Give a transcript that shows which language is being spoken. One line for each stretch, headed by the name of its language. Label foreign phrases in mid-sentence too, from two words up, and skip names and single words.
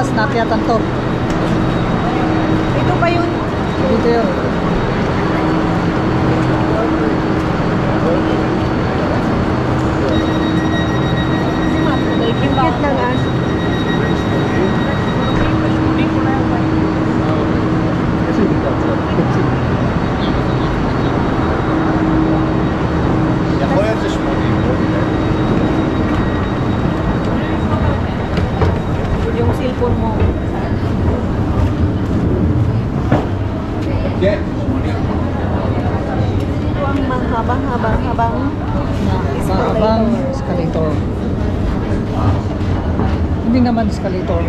Filipino: akyatan to. Ito pa yun. Dito yun. Cute na nga.
Hebrew: יכול להיות ש80.
Filipino: Yung cellphone mo.
Hebrew: כן.
Filipino: Ito ang habang Mahabang escalator. Hindi naman escalator.